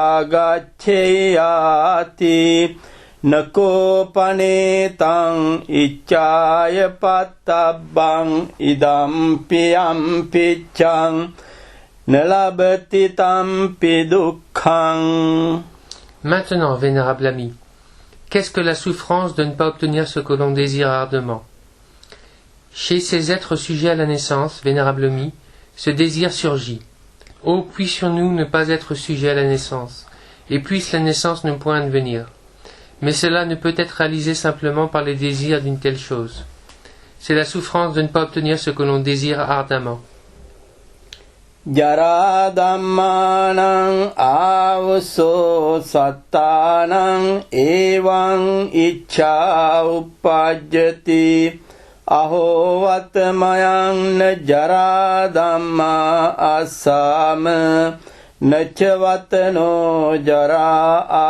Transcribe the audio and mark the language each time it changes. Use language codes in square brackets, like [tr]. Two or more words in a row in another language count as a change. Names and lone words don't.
[pi] agaccheyati Nako panetang iccaya pattabang idampi ampiccang nalabati tampi dukkhang. [fr] Maintenant, vénérable ami, qu'est-ce que la souffrance de ne pas obtenir ce que l'on désire ardemment? Chez ces êtres sujets à la naissance, vénérable ami, ce désir surgit. Oh, puissions-nous ne pas être sujets à la naissance, et puisse la naissance ne point advenir. Mais cela ne peut être réalisé simplement par les désirs d'une telle chose. C'est la souffrance de ne pas obtenir ce que l'on désire ardemment. [pi] Jara dhammanang avuso sattanang evang iccha uppajjati Aho vatmayang na jara dhamma assama Nachavatano jara